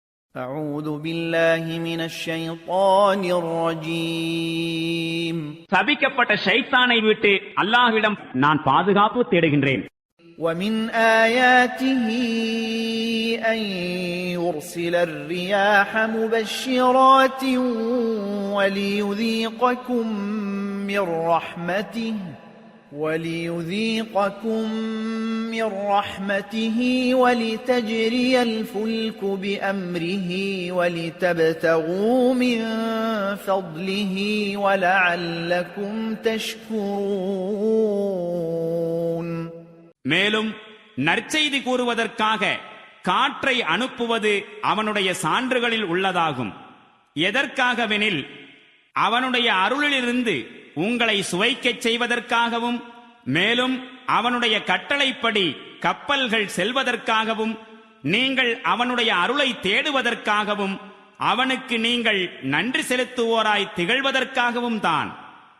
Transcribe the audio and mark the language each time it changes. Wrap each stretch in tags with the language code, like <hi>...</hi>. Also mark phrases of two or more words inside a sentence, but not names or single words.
<ar>أعوذ بالله من الشيطان الرجيم</ar> <ta>சபிக்கப்பட்ட ஷைத்தானை விட்டு அல்லாஹ்விடம் நான் பாதுகாப்பு தேடுகின்றேன்.</ta> <ar>ومن آياته أن يرسل الرياح مبشرات وليذيقكم من رحمته ولتجري الفلك بأمره ولتبتغوا من فضله ولعلكم تشكرون.</ar> <ta>மேலும் நற்செய்தி கூறுவதற்காக காற்றை அனுப்புவது அவனுடைய சான்றுகளில் உள்ளதாகும். எதற்காகவெனில் அவனுடைய அருளிலிருந்து உங்களை சுவைக்கச் செய்வதற்காகவும், மேலும் அவனுடைய கட்டளைப்படி கப்பல்கள் செல்வதற்காகவும், நீங்கள் அவனுடைய அருளை தேடுவதற்காகவும், அவனுக்கு நீங்கள் நன்றி செலுத்துவோராய் திகழ்வதற்காகவும் தான்.</ta>